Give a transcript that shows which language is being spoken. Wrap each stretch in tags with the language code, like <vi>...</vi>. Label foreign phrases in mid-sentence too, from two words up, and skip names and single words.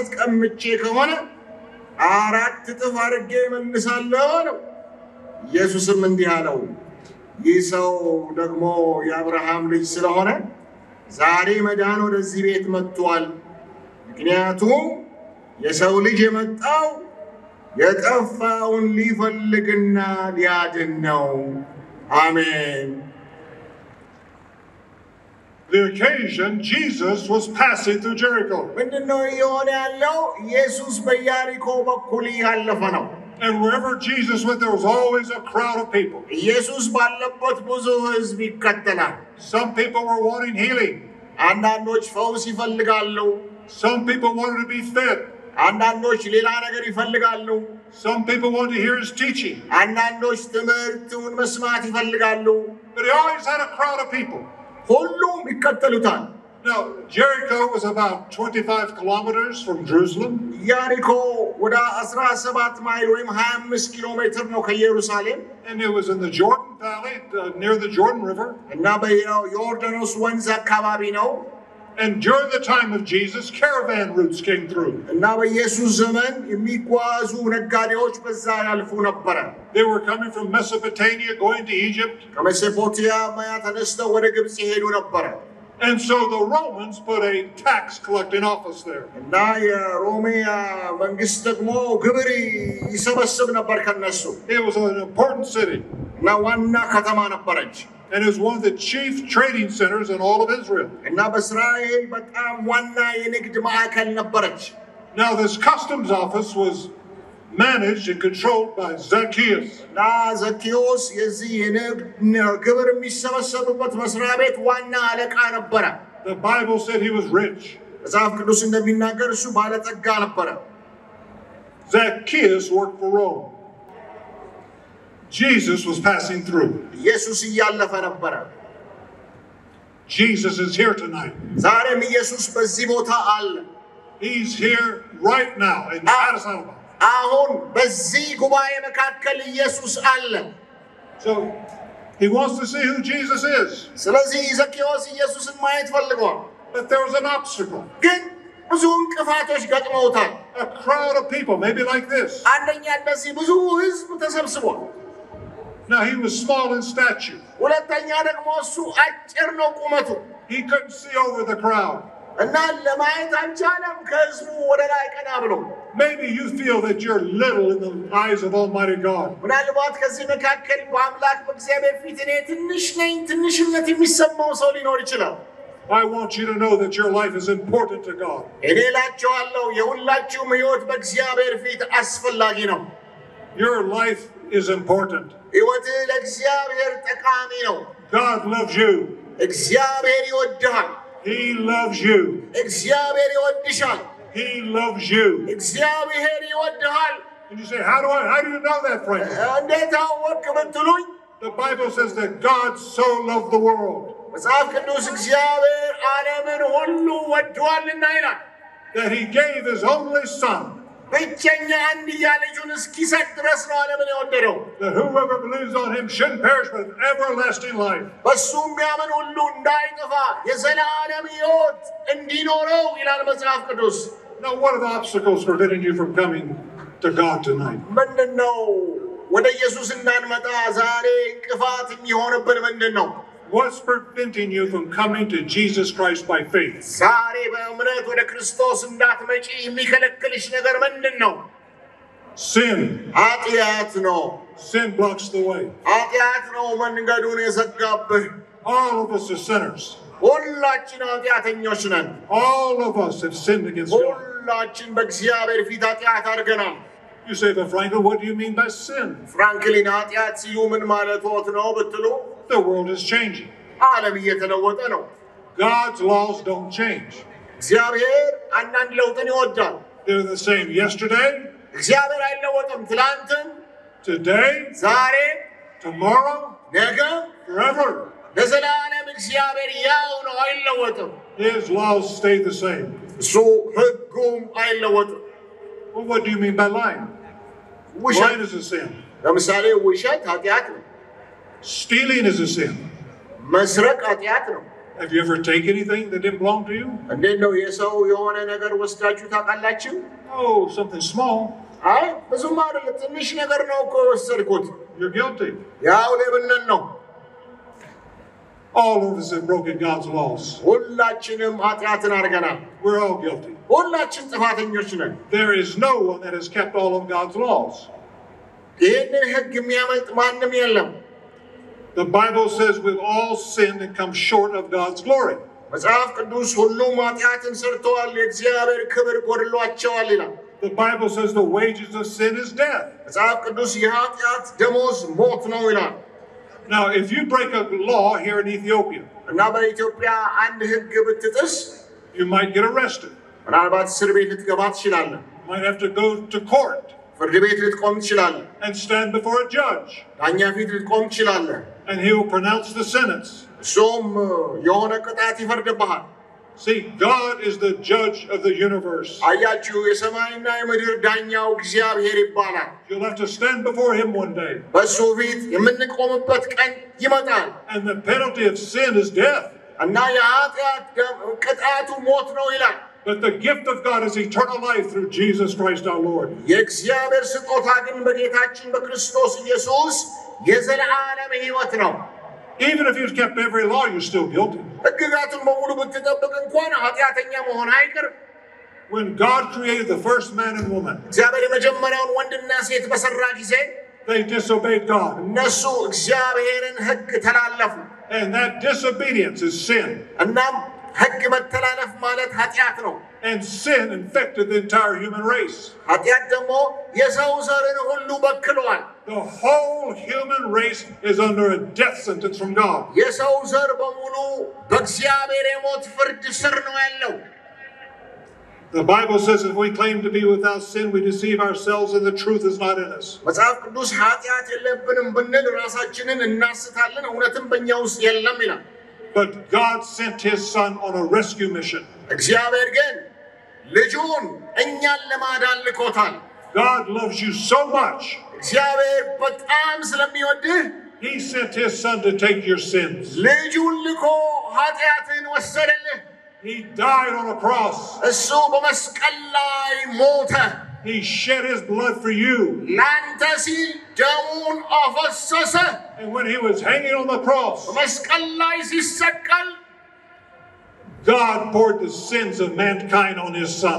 <am>ቀምቼ ከሆነ 4 እጥፍ አድርጌ እመልሳለሁ አለው። ኢየሱስም እንዲህ አለው፣ ይህ ሰው ደግሞ የአብርሃም ልጅ ስለሆነ ዛሬ መዳን ወደዚህ ቤት መጥቷል። ምክንያቱም የሰው ልጅ የመጣው የጠፋውን ሊፈልግና ሊያድን ነው። አሜን።</am> <en>The occasion, Jesus was passing through Jericho.</en> <am>ምንድነው የሆነ ያለው? ኢየሱስ በኢያሪኮ በኩል ያለፈ ነው።</am> <en>And wherever Jesus went, there was always a crowd of people.</en> <am>ኢየሱስ ባለበት ብዙ ሕዝብ ይከተላል።</am> <en>Some people were wanting healing.</en> <am>አንዳንዶች ፈውስ ይፈልጋሉ።</am> <en>Some people wanted to be fed.</en> <am>አንዳንዶች ሌላ ነገር ይፈልጋሉ</am> <en>Some people want to hear his teaching.</en> <am>አንዳንዶች ትምህርቱን መስማት ይፈልጋሉ</am> <en>But he always had a crowd of people.</en> <am>ሁሉም ይከተሉታል</am> <en>Now, Jericho was about 25 kilometers from Jerusalem.</en> <am>ያሪኮ ወደ 17 ማይል ወይም 25 ኪሎ ሜትር ነው ከኢየሩሳሌም</am> <en>And it was in the Jordan Valley, near the Jordan River.</en> <am>እና በዮርዳኖስ ወንዝ አካባቢ ነው</am> <en>And during the time of Jesus, caravan routes came through.</en> <am>እና በኢየሱስ ዘመን የሚጓዙ ነጋዴዎች በዛ ያልፉ ነበር</am> <en>They were coming from Mesopotamia, going to Egypt.</en> <am>ከሜሶፖታሚያ ተነስተው ወደ ግብጽ ይሄዱ ነበር</am> <en>And so the Romans put a tax collecting office there.</en> <am>እና የሮሚያ መንግስት ደግሞ ግብር ይሰበስብ ነበር ከነሱ</am> <en>It was an important city.</en> <am>እና ዋና ከተማ ነበረች</am> <en>And it was one of the chief trading centers in all of Israel.</en> <am>እና በእስራኤል በጣም ዋና የንግድ ማዕከል ነበረች</am> <en>Now this customs office was managed and controlled by Zacchaeus.</en> <am>እና ዘኪዮስ የዚህ የንግድ ግብር የሚሰበሰብበት መስሪያ ቤት ዋና አለቃ ነበረ</am> <en>The Bible said he was rich.</en> <am>መጽሐፍ ቅዱስ እንደሚናገር እሱ ባለጠጋ ነበረ</am> <en>Zacchaeus worked for Rome. Jesus was passing through.</en> <am>ኢየሱስ እያለፈ ነበረ</am> <en>Jesus is here tonight.</en> <am>ዛሬም ኢየሱስ በዚህ ቦታ አለ</am> <en>He's here right now in Addis Ababa.</en> <am>አሁን በዚህ ጉባኤ መካከል ኢየሱስ አለ</am> <en>So he wants to see who Jesus is.</en> <am>ስለዚህ ዘኪዮስ ኢየሱስን ማየት ፈልጓል</am> <en>But there was an obstacle.</en> <am>ግን ብዙ እንቅፋቶች ገጥመውታል</am> <en>A crowd of people, maybe like this.</en> <am>አንደኛ እንደዚህ ብዙ ህዝብ ተሰብስቧል</am> <en>Now he was small in stature.</en> <am>ሁለተኛ ደግሞ እሱ አጭር ነው ቁመቱ</am> <en>He couldn't see over the crowd.</en> <am>እና ለማየት አልቻለም ከህዝቡ ወደ ላይ ቀና ብሎ</am> <en>Maybe you feel that you're little in the eyes of Almighty God.</en> <am>ምናልባት ከዚህ መካከል በአምላክ በእግዚአብሔር ፊት እኔ ትንሽ ነኝ ትንሽነት የሚሰማው ሰው ሊኖር ይችላል</am> <en>I want you to know that your life is important to God.</en> <am>እኔ እላችኋለሁ የሁላችሁም ህይወት በእግዚአብሔር ፊት አስፈላጊ ነው</am> <en>Your life is important.</en> <am>ህይወትህ ለእግዚአብሔር ጠቃሚ ነው</am> <en>God loves you.</en> <am>እግዚአብሔር ይወድሃል</am> <en>He loves you.</en> <am>እግዚአብሔር ይወድሻል</am> <en>He loves you.</en> <am>እግዚአብሔር ይወድሃል</am> <en>And you say, how do you know that, Frank?</en> <am>እንዴት አወቅ ብትሉኝ</am> <en>The Bible says that God so loved the world</en> <am>መጽሐፍ ቅዱስ እግዚአብሔር ዓለምን ሁሉ ወዷልና ይላል</am> <en>that he gave his only son.</en> <am>ብቸኛ አንድያ ልጁን እስኪሰጥ ድረስ ነው ዓለምን የወደደው</am> <en>That whoever believes on him shouldn't perish but have everlasting life.</en> <am>በሱ የሚያምን ሁሉ እንዳይጠፋ የዘላለም ሕይወት እንዲኖረው ይላል መጽሐፍ ቅዱስ</am> <en>Now what are the obstacles preventing you from coming to God tonight?</en> <am>ምንድነው ወደ ኢየሱስ እንዳንመጣ ዛሬ እንቅፋት የሚሆንብን ምንድነው</am> <en>What's preventing you from coming to Jesus Christ by faith?</en> <am>ዛሬ በእምነት ወደ ክርስቶስ እንዳትመጪ የሚከለክልሽ ነገር ምንድነው</am> <en>Sin.</en> <am>ኃጢአት ነው</am> <en>Sin blocks the way.</en> <am>ኃጢአት ነው መንገዱን የዘጋብህ</am> <en>All of us are sinners.</en> <am>ሁላችን ኃጢአተኞች ነን</am> <en>All of us have sinned against God.</en> <am>ሁላችን በእግዚአብሔር ፊት ኃጢአት አድርገናል</am> <en>You say, but Franklin, what do you mean by sin?</en> <am>ፍራንክሊን ኃጢአት ሲሉ ምን ማለትዎት ነው ብትሉ</am> <en>The world is changing.</en> <am>ዓለም እየተለወጠ ነው</am> <en>God's laws don't change.</en> <am>እግዚአብሔር አንዳንድ ለውጥን ይወዳል</am> <en>They're the same yesterday,</en> <am>እግዚአብሔር አይለወጥም ትላንትም</am> <en>today,</en> <am>ዛሬ</am> <en>tomorrow,</en> <am>ነገ</am> <en>forever.</en> <am>ለዘላለም እግዚአብሔር ያው ነው አይለወጥም</am> <en>His laws stay the same.</en> <am>እሱ ሕጉም አይለወጥም</am> <en>Well, what do you mean by lying? Lying is a sin.</en> <am>ለምሳሌ ውሸት ኃጢአት ነው</am> <en>Stealing is a sin.</en> <am>መስረቅ ኃጢአት ነው</am> <en>Have you ever taken anything that didn't belong to you?</en> <am>እንዴት ነው የሰው የሆነ ነገር ወስዳችሁ ታውቃላችሁ</am> <en>Oh, something small.</en> <am>አይ ብዙም አይደለም ትንሽ ነገር ነው እኮ ወሰድኩት</am> <en>You're guilty.</en> <am>ያው ሌብነት ነው</am> <en>All of us have broken God's laws.</en> <am>ሁላችንም ኃጢአትን አድርገናል</am> <en>We're all guilty.</en> <am>ሁላችን ጥፋተኞች ነን</am> <en>There is no one that has kept all of God's laws.</en> <am>ይህንን ሕግ የሚያመልጥ ማንም የለም</am> <en>The Bible says we've all sinned and come short of God's glory.</en> <am>መጽሐፍ ቅዱስ ሁሉም ኃጢአትን ሰርተዋል የእግዚአብሔር ክብር ጎድሏቸዋል ይላል</am> <en>The Bible says the wages of sin is death.</en> <am>መጽሐፍ ቅዱስ የኃጢአት ደሞዝ ሞት ነው ይላል</am> <en>Now, if you break a law here in Ethiopia,</en> <am>እና በኢትዮጵያ አንድ ሕግ ብትጥስ</am> <en>you might get arrested.</en> <am>ምናልባት እስር ቤት ልትገባ ትችላለህ</am> <en>Might have to go to court.</en> <am>ፍርድ ቤት ልትቆም ትችላለህ።</am> <en>And stand before a judge.</en> <am>ዳኛ ፊት ልትቆም ትችላለህ።</am> <en>And he will pronounce the sentence.</en> <am>እሱም የሆነ ቅጣት ይፈርድብሃል።</am> <en>See, God is the judge of the universe.</en> <am>አያችሁ የሰማይና የምድር ዳኛው እግዚአብሔር ይባላል።</am> <en>You'll have to stand before him one day.</en> <am>በሱ ፊት የምንቆምበት ቀን ይመጣል።</am> <en>And the penalty of sin is death.</en> <am>እና የኃጢአት ቅጣቱ ሞት ነው ይላል።</am> <en>But the gift of God is eternal life through Jesus Christ our Lord.</en> <am>የእግዚአብሔር ስጦታ ግን በጌታችን በክርስቶስ ኢየሱስ የዘላለም ሕይወት ነው።</am> <en>Even if you've kept every law, you're still guilty.</en> <am>ሕግጋቱን በሙሉ ብትጠብቅ እንኳን ኃጢአተኛ መሆን አይቀርም።</am> <en>When God created the first man and woman,</en> <am>እግዚአብሔር የመጀመሪያውን ወንድና ሴት በሰራ ጊዜ</am> <en>they disobeyed God.</en> <am>እነሱ እግዚአብሔርን ሕግ ተላለፉ።</am> <en>And that disobedience is sin.</en> <am>እናም ሕግ መተላለፍ ማለት ኃጢአት ነው።</am> <en>And sin infected the entire human race.</en> <am>ኃጢአት ደግሞ የሰው ዘርን ሁሉ በክሏል።</am> <en>The whole human race is under a death sentence from God.</en> <am>የሰው ዘር በሙሉ በእግዚአብሔር የሞት ፍርድ ስር ነው ያለው።</am> <en>The Bible says if we claim to be without sin, we deceive ourselves and the truth is not in us.</en> <am>መጽሐፍ ቅዱስ ኃጢአት የለብንም ብንል ራሳችንን እናስታለን፣ እውነትም በእኛ ውስጥ የለም ይላል።</am> <en>But God sent his son on a rescue mission.</en> <am>እግዚአብሔር ግን ልጁን እኛን ለማዳን ልኮታል።</am> <en>God loves you so much.</en> <am>እግዚአብሔር በጣም ስለሚወድህ</am> <en>he sent his son to take your sins.</en> <am>ልጁን ልኮ ኃጢአትን ወሰደልህ።</am> <en>He died on a cross.</en> <am>እሱ በመስቀል ላይ ሞተ።</am> <en>He shed his blood for you.</en> <am>ላንተ ሲል ደሙን አፈሰሰ።</am> <en>And when he was hanging on the cross,</en> <am>በመስቀል ላይ ሲሰቀል</am> <en>God poured the sins of mankind on his son.</en>